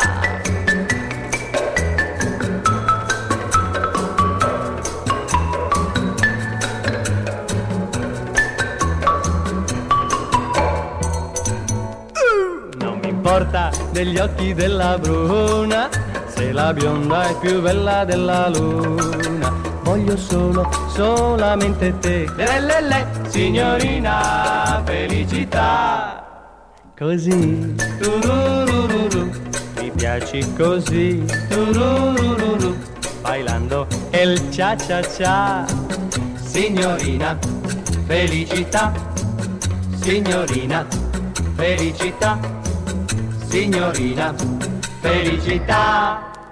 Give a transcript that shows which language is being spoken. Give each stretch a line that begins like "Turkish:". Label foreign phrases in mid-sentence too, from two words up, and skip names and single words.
Italian: Non mi importa degli occhi della bruna, se la bionda è più bella della luna. Voglio solamente te, le, signorina felicità. Così, turururu, mi piaci così,
Spanish: turururu, bailando el cha cha cha.
Italian: Signorina felicità, signorina felicità, signorina felicità.